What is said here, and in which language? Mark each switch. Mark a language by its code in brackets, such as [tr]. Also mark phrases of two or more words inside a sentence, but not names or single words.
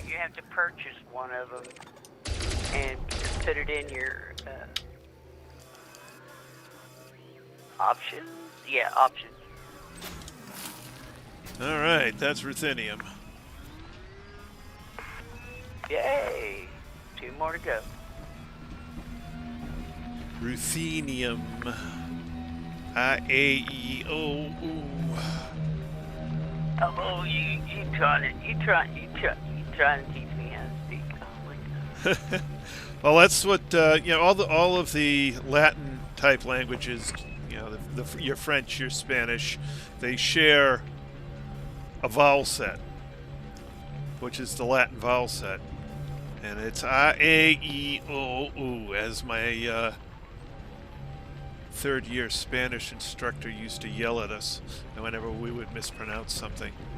[en] You have to purchase one of them and put it in your options. Yeah, options. All right, that's Ruthenium. Yay! 2 more to go. Ruthenium. I-A-E-O. Oh, you trying to teach me how to speak? Oh my God. Well, that's what you know. All of the Latin type languages, you know, your French, your Spanish, they share a vowel set, which is the Latin vowel set, and it's I-A-E-O-U, as my third-year Spanish instructor used to yell at us whenever we would mispronounce something.